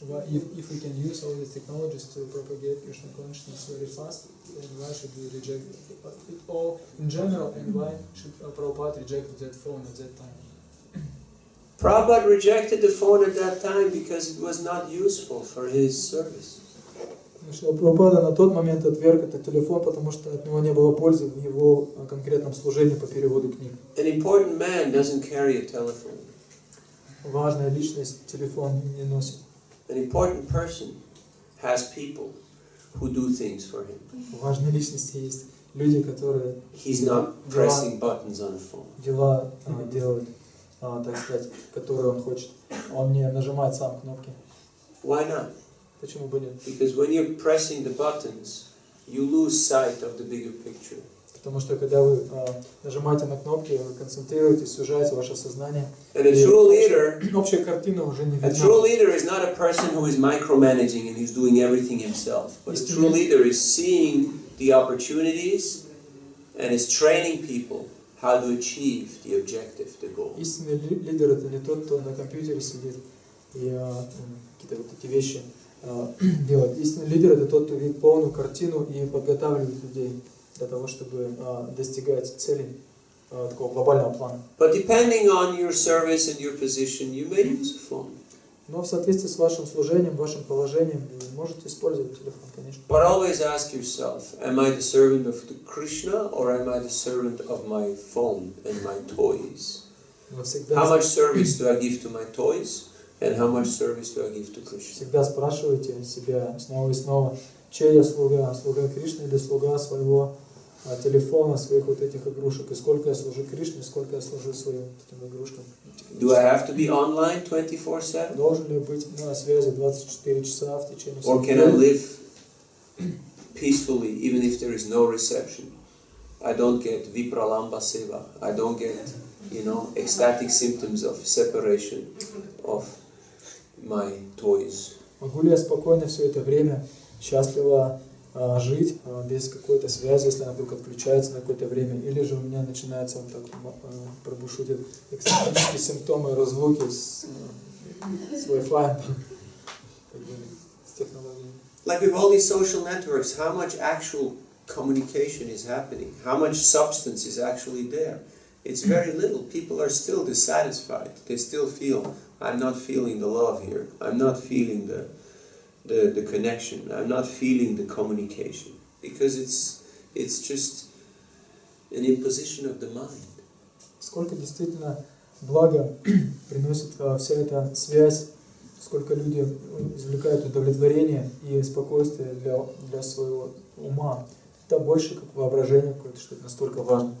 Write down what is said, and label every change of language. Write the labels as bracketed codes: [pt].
[en] If we can use all these technologies to propagate Krishna consciousness very fast, then why should we reject it all in general, and why should Prabhupada reject that phone at that time? Prabhupada rejected the phone at that time because it was not useful for his service. [ru] Прабхупада на тот момент отверг этот телефон, потому что от него не было пользы в его конкретном служении по переводу книг. [en] An important man doesn't carry a telephone. [ru] Важная личность телефон не носит. [en] An important person has people who do things for him. [ru] У важной личности есть люди, которые [en] He's not pressing buttons on a phone. [ru] дела делают, так сказать, которые он хочет. Он не нажимает сам кнопки. [en] Why not? [ru] Почему бы нет? [en] Because when you're pressing the buttons, you lose sight of the bigger picture. [ru] Потому что когда вы нажимаете на кнопки, вы концентрируетесь, сужаете ваше сознание. [en] And a true leader, [ru] общая картина уже не [en] a true leader is not a person who is micromanaging and who's doing everything himself. But a true leader is seeing the opportunities and is training people how to achieve the objective, the goal. [ru] Истинный лидер — это не тот, кто на компьютере сидит и какие-то вот эти вещи делает. Истинный лидер — это тот, кто видит полную картину и подготавливает людей для того, чтобы достигать целей такого глобального плана. [en] But depending on your service and your position, you may use a phone. [ru] Но в соответствии с вашим служением, вашим положением, вы можете использовать телефон, конечно. [en] But always ask yourself, am I the servant of the Krishna or am I the servant of my phone and my toys? How much service do I give to my toys and how much service do I give to Krishna? [ru] Всегда спрашивайте себя снова и снова, чей я слуга Кришны или слуга своего телефона, своих вот этих игрушек, и сколько я служу Кришне, сколько я служу своим этим игрушкам. [en] Do I have to be online 24/7? [ru] Должен ли быть на связи 24 часа в течение [en] Or can I live peacefully even if there is no reception? I don't get vipralamba seva. I don't get, ecstatic symptoms of separation of my toys. [ru] Могу ли я спокойно все это время счастливо жить без какой-то связи, если она вдруг отключается на какое-то время, или же у меня начинаются вот так пробушутят экстатические симптомы разлуки с Wi-Fi, с технологией. [en] Like with all these social networks, how much actual communication is happening? How much substance is actually there? It's very little. People are still dissatisfied. They still feel, I'm not feeling the love here. I'm not feeling the connection. I'm not feeling the communication. Because it's just an imposition of the mind. [ru] Сколько действительно блага приносит вся эта связь, сколько люди извлекают удовлетворение и спокойствие для своего ума. Это больше как воображение какое-то, что это настолько важно.